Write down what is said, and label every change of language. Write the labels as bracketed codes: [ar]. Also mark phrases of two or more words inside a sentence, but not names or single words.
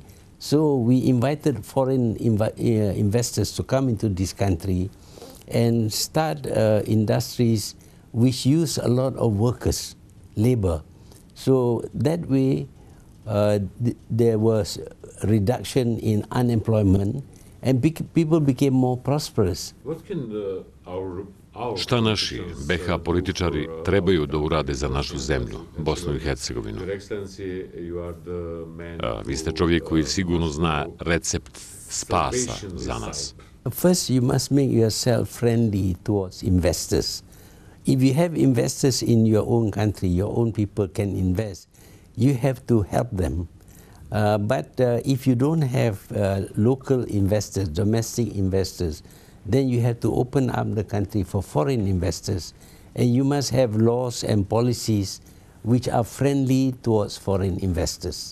[en] So we invited foreign investors to come into this country and start industries which use a lot of workers, labor. So that way there was a reduction in unemployment and people became more prosperous. [bs] Šta naši BiH političari trebaju da urade za našu zemlju, Bosnu i Hercegovinu? Vi ste čovjek koji sigurno zna recept spasa za nas. [en] First, you must make yourself friendly towards investors. If you have investors in your own country, your own people can invest, you have to help them. But if you don't have local investors, domestic investors, then you have to open up the country for foreign investors, and you must have laws and policies which are friendly towards foreign investors.